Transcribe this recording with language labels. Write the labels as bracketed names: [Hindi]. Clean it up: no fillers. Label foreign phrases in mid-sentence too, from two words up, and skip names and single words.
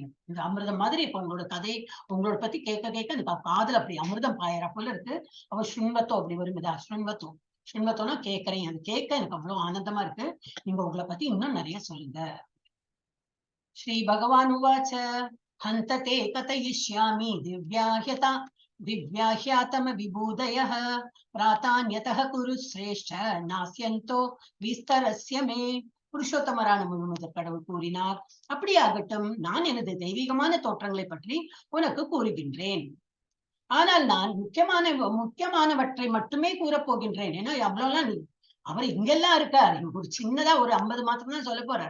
[Tamil] இந்த அமிர்தம் மாதிரி இப்ப உங்களோட கதை உங்களோட பத்தி கேட்க கேட்க அந்த காதுல அப்படி அமிர்தம் பாயற போல இருக்கு. அவ சுண்வத்தோ அப்படி வரும்பதா, சுண்வத்தோனா கேட்கறேன். அது கேட்க எனக்கு அவ்வளவு ஆனந்தமா இருக்கு. நீங்க உங்களை பத்தி இன்னும் நிறைய சொல்லுங்க. [Sanskrit] श्री भगवान् उवाच हन्त ते कथयिष्यामि दिव्याह्यातम विभूदयः प्रातान्यतः कुरु श्रेष्ठ नास्यन्तो विस्तरस्य मे. [Tamil] புருஷோத்தமரான முழுமுதற் கடவுள் கூறினார், அப்படியாகட்டும், நான் எனது தெய்வீகமான தோற்றங்களை பற்றி உனக்கு கூறுகின்றேன். ஆனால் நான் முக்கியமானவற்றை மட்டுமே கூறப்போகின்றேன். ஏன்னா அவ்வளவுலாம் அவர் இங்கெல்லாம் இருக்கார். ஒரு சின்னதா ஒரு 50 மாத்திரம் தான் சொல்ல போறார்.